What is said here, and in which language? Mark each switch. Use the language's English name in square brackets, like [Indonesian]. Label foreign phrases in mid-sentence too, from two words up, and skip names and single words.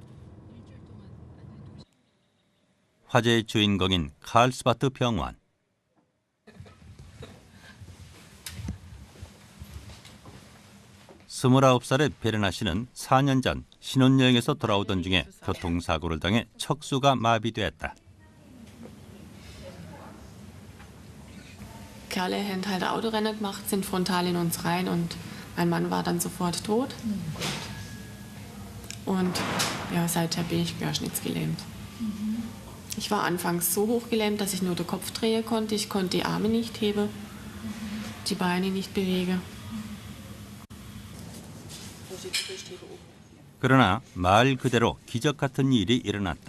[Korean] 화제의 주인공인 칼스바트 병원. 스물아홉 살의 베르나 씨는 4년 전 신혼여행에서 돌아오던 중에 교통사고를 당해 척수가 마비됐다. [German] Kerle haben halt Autorennen gemacht, sind frontal in uns rein und mein Mann war dann sofort tot. Und ja, seither bin ich querschnittsgelähmt. Ich war anfangs so hochgelähmt, dass ich nur den Kopf drehen konnte. Ich konnte die Arme nicht heben, die Beine nicht bewegen. [Korean] 그러나 말 그대로 기적 같은 일이 일어났다.